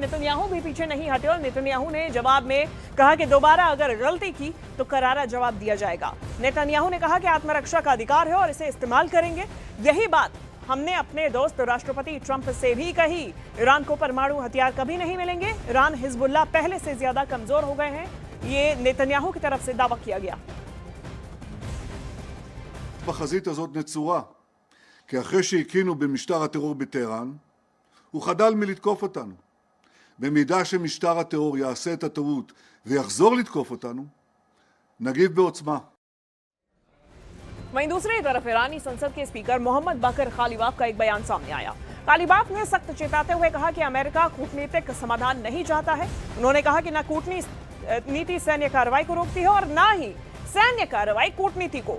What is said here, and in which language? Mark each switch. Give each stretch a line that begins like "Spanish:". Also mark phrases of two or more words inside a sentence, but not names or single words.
Hindi: नेतन्याहू भी पीछे नहीं हटे और नेतन्याहू ने जवाब में कहा कि दोबारा अगर गलती की तो करारा जवाब दिया जाएगा। नेतन्याहू ने कहा कि आत्मरक्षा का अधिकार है और इसे इस्तेमाल करेंगे। यही बात हमने अपने दोस्त राष्ट्रपति ट्रंप से भी कही। ईरान को परमाणु हथियार कभी नहीं मिलेंगे। ईरान हिजबुल्लाह पहले से ज्यादा कमजोर हो गए हैं, ये नेतन्याहू की तरफ से दावा किया गया।
Hebrew: בחזית הזאת נצורה, כי אחרי שהקינו במשטר הטרור בטהרן, הוא חדל מלתקוף אותנו. במידה שמשטר הטרור יעשה את הטעות ויחזור לתקוף אותנו, נגיב בעוצמה.
Hindi: वहीं दूसरी तरफ ईरानी संसद के स्पीकर मोहम्मद बाकर खालिबाफ का एक बयान सामने आया। खालिबाफ ने सख्त चेताते हुए कहा कि अमेरिका कूटनीतिक समाधान नहीं चाहता है। उन्होंने कहा कि न कूटनीति सैन्य कार्रवाई को रोकती है और न ही सैन्य कार्रवाई कूटनीति को।